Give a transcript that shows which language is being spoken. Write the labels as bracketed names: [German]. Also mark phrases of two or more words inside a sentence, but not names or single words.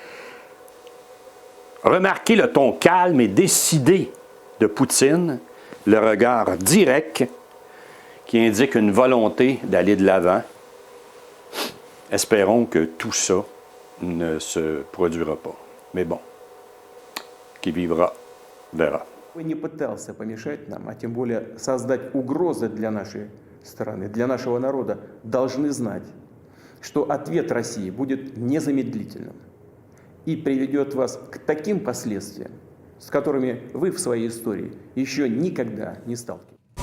[French] Remarquez le ton calme et décidé de Poutine le regard direct qui indique une volonté d'aller de l'avant. Espérons que tout ça ne se produira pas. Mais bon, qui vivra, verra. [Russian] Он не пытался помешать нам, а тем более создать угрозы для нашей страны, для нашего народа, должны знать, что ответ России будет незамедлительным и приведет вас к таким последствиям, с которыми вы в своей истории еще никогда не сталкивались.